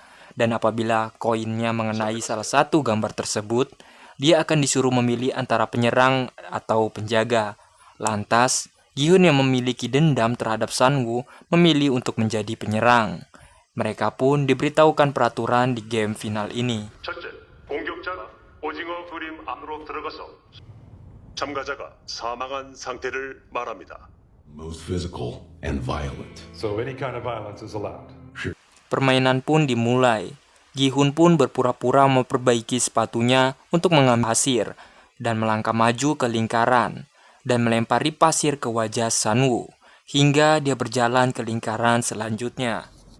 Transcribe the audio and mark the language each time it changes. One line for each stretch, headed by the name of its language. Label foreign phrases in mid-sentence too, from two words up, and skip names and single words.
Indonesian: Dan apabila koinnya mengenai salah satu gambar tersebut, dia akan disuruh memilih antara penyerang atau penjaga. Lantas, Gi-hun yang memiliki dendam terhadap Sanwoo memilih untuk menjadi penyerang. Mereka pun diberitahukan peraturan di game final ini.
Korean: 첫째, 공격자가 오징어 그림 안으로 들어가서 참가자가 사망한 상태를 말합니다.
English: Most physical and violent. So any kind of violence is allowed.
Indonesian: Permainan pun dimulai. Gi-hun pun berpura-pura memperbaiki sepatunya untuk mengambil pasir dan melangkah maju ke lingkaran dan melempari pasir ke wajah Sanwoo hingga dia berjalan ke lingkaran selanjutnya.